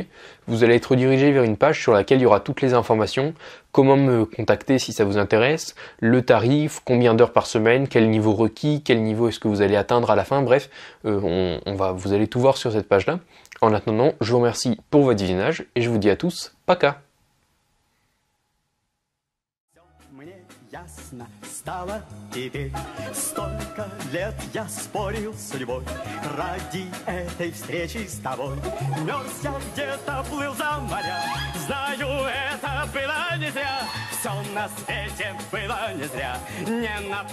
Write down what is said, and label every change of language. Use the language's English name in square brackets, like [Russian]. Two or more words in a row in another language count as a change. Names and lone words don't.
[French] Vous allez être redirigé vers une page sur laquelle il y aura toutes les informations. Comment me contacter si ça vous intéresse, le tarif, combien d'heures par semaine, quel niveau requis, quel niveau est-ce que vous allez atteindre à la fin. Bref, vous allez tout voir sur cette page-là. En attendant, je vous remercie pour votre visionnage et je vous dis à tous, [Russian] пока! Ясно стало теперь. Столько лет я спорил с судьбой ради этой встречи с тобой. Мерз я где-то, плыл за моря. Знаю, это было не зря. Все на свете было не зря.